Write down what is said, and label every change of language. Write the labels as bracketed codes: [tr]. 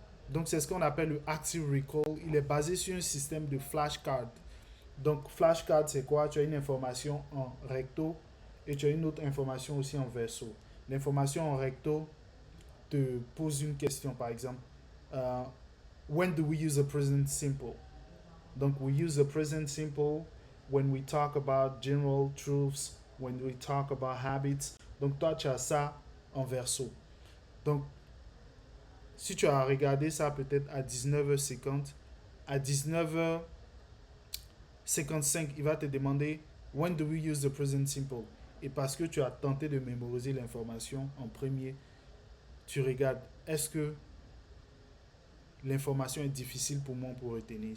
[fr] Donc, c'est ce qu'on appelle le Active Recall. Il est basé sur un système de flashcard. Donc, flashcard, c'est quoi? Tu as une information en recto et tu as une autre information aussi en verso. L'information en recto te pose une question, par exemple. [en] euh, when do we use the present simple? Donc, we use the present simple when we talk about general truths, when we talk about habits. [fr] Donc, toi, tu as ça en verso. Donc, si tu as regardé ça peut-être à 19h50, à 19h55, il va te demander [en] when do we use the present simple? [fr] Et parce que tu as tenté de mémoriser l'information en premier, tu regardes, est-ce que l'information est difficile pour moi pour retenir?